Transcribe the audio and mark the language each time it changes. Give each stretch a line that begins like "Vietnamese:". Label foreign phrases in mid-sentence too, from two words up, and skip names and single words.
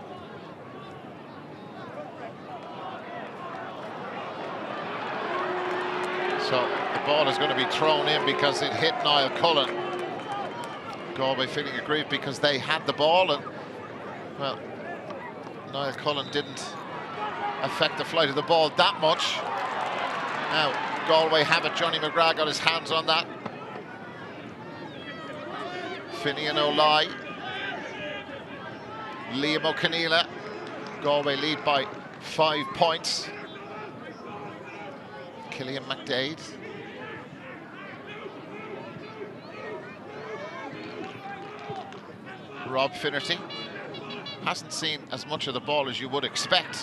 English: So the ball is going to be thrown in because it hit Niall Cullen. Galway feeling aggrieved because they had the ball, and well, Niall Cullen didn't affect the flight of the ball that much. Now Galway have it. Johnny McGrath got his hands on that. Finnian Laoi. Liam O'Conghaile. Galway lead by 5 points. Killian McDaid. Rob Finnerty hasn't seen as much of the ball as you would expect.